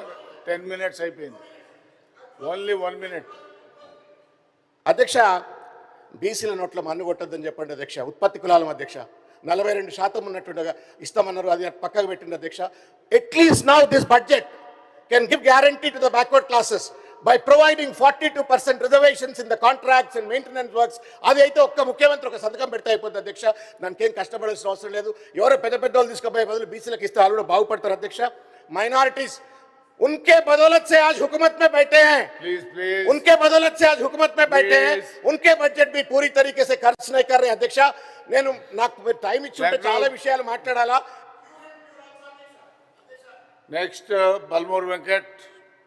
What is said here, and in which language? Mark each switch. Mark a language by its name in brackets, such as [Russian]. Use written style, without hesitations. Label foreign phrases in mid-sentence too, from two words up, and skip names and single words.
[English] 10 minutes అయిపోయింది. ఓన్లీ 1 minute. [Telugu] అధ్యక్ష బీసీల నోట్ల మన్ను కొట్టద్దని చెప్పండి అధ్యక్ష. ఉత్పత్తి కులాలం అధ్యక్ష 42% ఉన్నట్టుగా ఇస్తామన్నారు, అది పక్కకు పెట్టింది అధ్యక్ష. [English] At least now this budget can give guarantee to the backward classes by providing 42% reservations in the contracts and maintenance works. [Telugu] అది అయితే ఒక్క ముఖ్యమంత్రి ఒక సంతకం పెడితే అయిపోతుంది అధ్యక్ష, దానికి ఏం కష్టపడాల్సిన అవసరం లేదు. ఎవరో పెద్ద వాళ్ళు తీసుకుపోయే బదులు బీసీలకు ఇస్తే వాళ్ళు బాగుపడతారు అధ్యక్ష. [Hindi] మైనారిటీస్ उनके बदौलत से आज हुकूमत में बैठे हैं, [English] please please [Hindi] उनके बदौलत से आज हुकूमत में बैठे हैं, [English] Please. [Hindi] उनके बजट भी पूरी तरीके से खर्च नहीं कर रहे हैं अध्यक्ष। [Telugu] నేను నాకు టైం ఇచ్చుంటే [English] Thank you. [Telugu] చాలా విషయాలు మాట్లాడాలా। నెక్స్ట్ బల్మూర్ వెంకట్